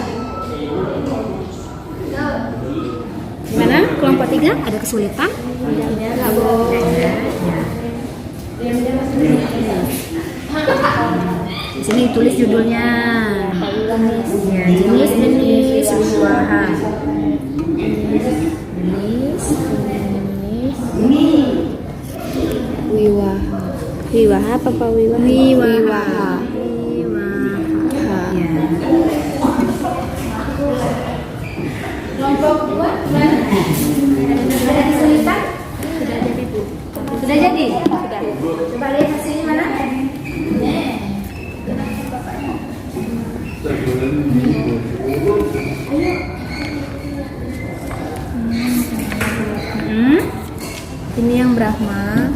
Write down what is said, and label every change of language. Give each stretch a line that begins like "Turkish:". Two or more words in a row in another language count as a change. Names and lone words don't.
Indonesian: Gimana? Kelompok 3 ada kesulitan? Di sini tulis judulnya. Ya, jenis wiwaha. Wiwaha apa Pak Wiwaha? Wiwaha. Ya. Kelompok 2 gimana? Ada kesulitan? Sudah jadi Bu. Sudah jadi? Sudah. Coba lihat hasilnya mana? Ini yang Brahma.